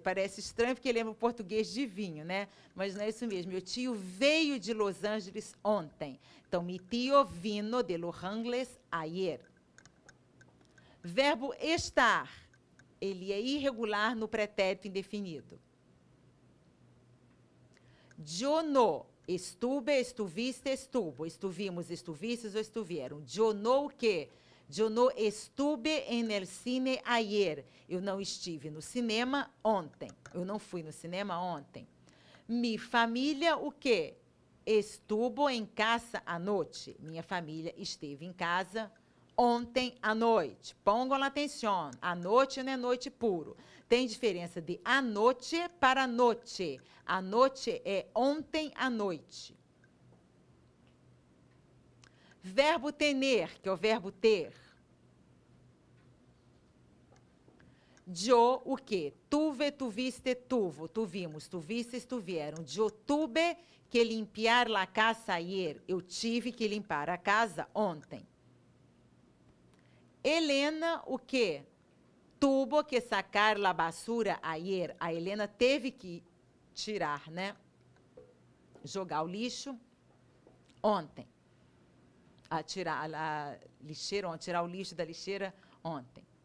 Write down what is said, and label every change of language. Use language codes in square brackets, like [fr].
[pt] Parece estranho porque lembra o português de vinho, né? Mas não é isso mesmo. [es] Meu tio veio de Los Angeles ontem. [pt] Então, [es] mi tío vino de Los Angeles ayer. [pt] Verbo estar. Ele é irregular no pretérito indefinido. [es] Yo no estuve, estuviste, estuvo. Estuvimos, estuvistes [pt] ou [es] estuvieram. Yo no [pt] o quê? Eu não [es] estuve en el cine ayer. [pt] Eu não estive no cinema ontem. Eu não fui no cinema ontem. [es] Mi família, [pt] o quê? [es] Estuvo [pt] em casa à noite. Minha família esteve em casa ontem à noite. Pongan atenção. A noite não é noite puro. Tem diferença de a noite para noite. A noite é ontem à noite. Verbo tener, que é o verbo ter. [es] Yo, [pt] o quê? [es] Tuve, tuviste, tuvo. Tuvimos, tuvistes, tuvieram. Yo tuve que limpiar la casa ayer. [pt] Eu tive que limpar a casa ontem. Helena, o quê? [es] Tuvo que sacar la basura ayer. [pt] A Helena teve que tirar, né? Jogar o lixo ontem. Tirar a lixeira ontem, tirar o lixo da lixeira ontem.